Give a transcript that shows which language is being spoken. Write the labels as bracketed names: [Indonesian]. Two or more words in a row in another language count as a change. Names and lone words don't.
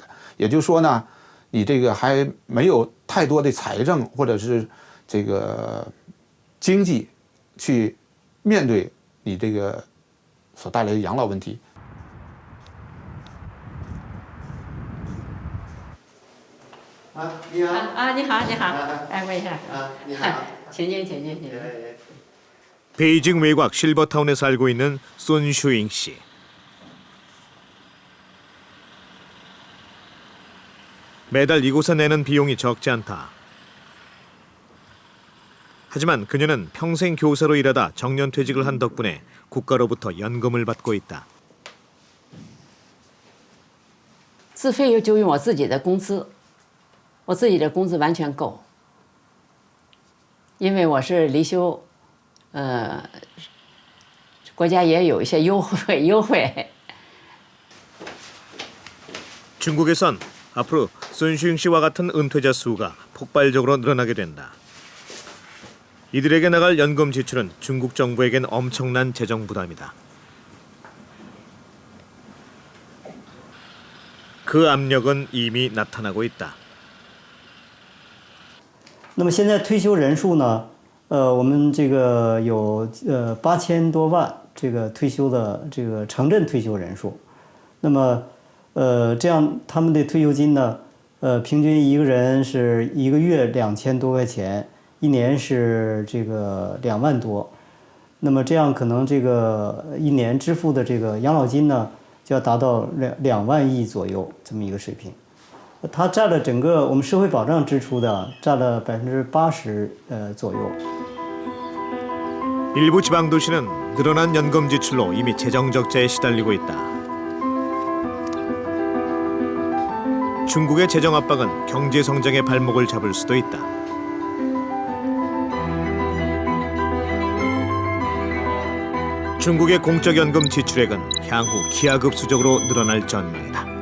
[Chinese] 也就是说呢，你这个还没有太多的财政或者是这个经济去面对 你这个所带来的养老问题。你好。你好，你好。问一下。你好。请进。 [Korean] 베이징 외곽 실버타운에 살고 있는 손슈잉 씨. 매달 이곳에 내는 비용이 적지 않다. 하지만 그녀는 평생 교사로 일하다 정년퇴직을 한 덕분에 국가로부터 연금을 받고 있다. [Chinese] 自费就用我自己的工资，我自己的工资完全够，因为我是离休，国家也有一些优惠。 [Korean] 중국에선 앞으로 손슈잉 씨와 같은 은퇴자 수가 폭발적으로 늘어나게 된다. 이들에게 나갈 연금 지출은 중국 정부에겐 엄청난 재정 부담이다. 그 압력은 이미 나타나고 있다. [Chinese] 那么现在退休人数呢？我们这个有8000多万这个退休的这个城镇退休人数。那么这样他们的退休金呢？平均一个人是1个月2000多块钱。一年是这个2万多，那么这样可能这个一年支付的这个养老金呢，就要达到2万亿左右这么一个水平。它占了整个我们社会保障支出的占了80%左右。 [Korean] 일부 지방 도시는 늘어난 연금 지출로 이미 재정 적자에 시달리고 있다. 중국의 재정 압박은 경제 성장의 발목을 잡을 수도 있다. 중국의 공적연금 지출액은 향후 기하급수적으로 늘어날 전망이다.